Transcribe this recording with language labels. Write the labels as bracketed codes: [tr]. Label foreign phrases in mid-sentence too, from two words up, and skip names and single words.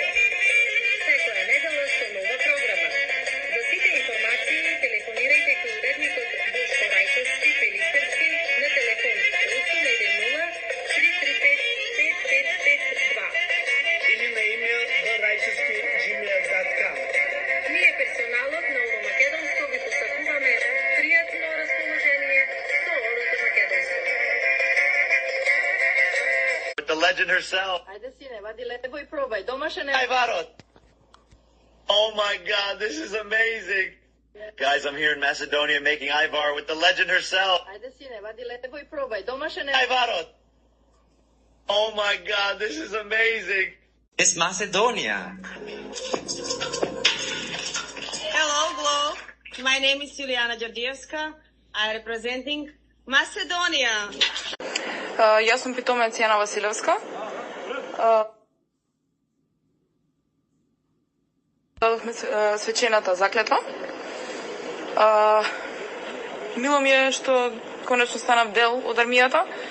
[mk] Секоја недела со нова програма. За сите информации телефонирајте кај уредникот Бошко Рајчовски Пелистерски на телефон 810-335-5552 Или на имейл dorajčevski@gmail.com. Ние персоналот на Оро Македонско ви посакуваме пријатно расположение со Орото Македонско. [en] With the legend herself. [mk] Ајде сине, вади лебо и пробај, домашен е. Ivarot. [en] Oh my God, this is amazing. Guys, I'm here in Macedonia making Ivar with the legend herself. [mk] Ајде сине, вади лебо и пробај, домашен е. Ivarot. [en] Oh my God, this is amazing. It's Macedonia. Hello, Globe. My name is Juliana Đorđievska. I'm representing Macedonia. [mk] Јас сум питомец Јана Василевска. Дадохме свечената заклетва. Мило ми е што конечно станав дел од армијата.